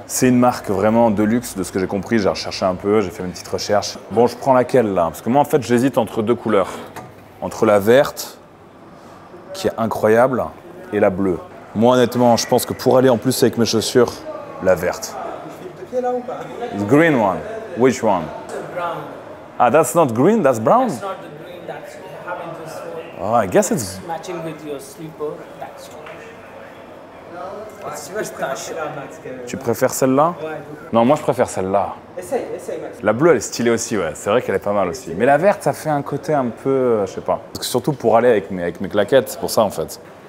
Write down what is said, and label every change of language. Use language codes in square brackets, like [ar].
[fr] C'est une marque vraiment de luxe, de ce que j'ai compris. J'ai recherché un peu, j'ai fait une petite recherche. Bon, je prends laquelle là? Parce que moi, en fait, j'hésite entre deux couleurs. Entre la verte, qui est incroyable, et la bleue. Moi, honnêtement, je pense que pour aller en plus avec mes chaussures, la verte. [en] The green one. Which one? Brown. Ah, that's not green, that's brown? It's not the green that's having this one. Oh, I guess it's... Matching with your slipper. That's [fr] Tu vois, je préfère celle-là, Max. Tu préfères celle-là? Ouais. Non, moi je préfère celle-là. Essaye, Max. La bleue, elle est stylée aussi, ouais. C'est vrai qu'elle est pas mal aussi. Mais la verte, ça fait un côté un peu... je sais pas. Parce que surtout pour aller avec mes claquettes, c'est pour ça en fait.